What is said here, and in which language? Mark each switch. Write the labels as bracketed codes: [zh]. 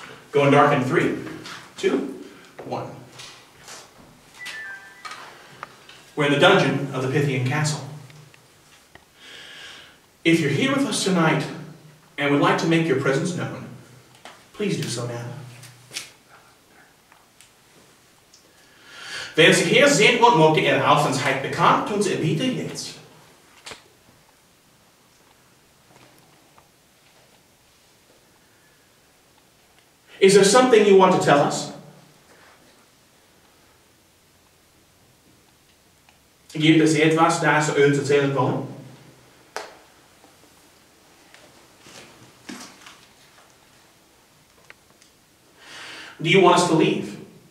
[en] Going dark in 3, 2, 1. We're in the dungeon of the Pythian castle. If you're here with us tonight and would like to make your presence known, please do so now. [de] Wer sich hier sehen und möchte Ihre Aufmerksamkeit bekannt, tun Sie bitte jetzt. [en] Is there something you want to tell us? [de] Gibt es etwas, das Sie uns erzählen wollen? [en] Do you want us to leave?